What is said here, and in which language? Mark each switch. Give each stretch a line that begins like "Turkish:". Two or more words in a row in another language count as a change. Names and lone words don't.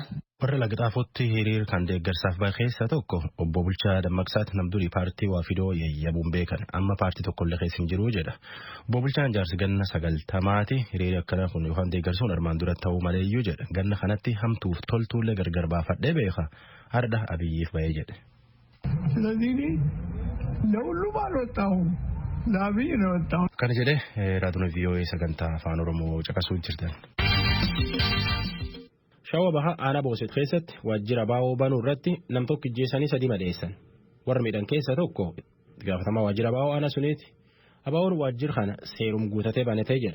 Oromo: Warra Lagxaafotti hiriir kan deeggarsaaf bahe keessa tokko obbo Bulchaa Dammaqsaat namdurii paartii Waafidoo yayyabuun beekan amma paartii tokkollee keessa hin jiru jedha. Obbo Bulchaan jaarsi ganna 90 hiriirri akkana kun yookaan deeggarsuun armaan dura ta'uu maleeyyuu jedha. Ganna kanatti hamtuuf toltuullee gargar baafadhee beeka. Har'a Abiyyiif bahee jedhe.
Amharic: ስለዚህ ለሁሉም አልወጣሁም ለአብይ ነው የወጣሁት።
Oromo: Kana jedhee raadiyoo VOA sagantaa afaan Oromoo caqasuu jirtan. Shawaa Bahaa Aanaa Booset keessatti waajjira baa'oo banuu irratti nam tokko ijjeessanii 3 madeessan. Warra miidhan keessa tokko gaafatamaa waajjira baa'oo aanaa suniiti. Abaa'oon waajjira kana seerum guutatee banatee jedha.